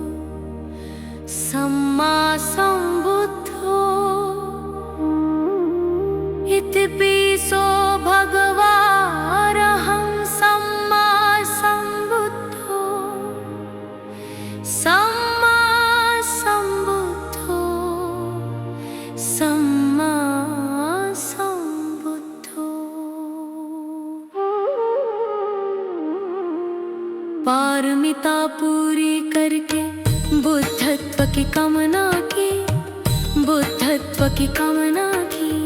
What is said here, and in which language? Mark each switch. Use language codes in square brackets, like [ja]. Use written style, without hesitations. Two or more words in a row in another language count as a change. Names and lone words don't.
[pi] सम्मा संबुद्धो इति पिसो भगवा अरहं सम्मा संबुद्धो सम्मा संबुद्धो सम्मा पारमिता [hi] पूरी करके बुद्धत्व की कामना की, बुद्धत्व की कामना की।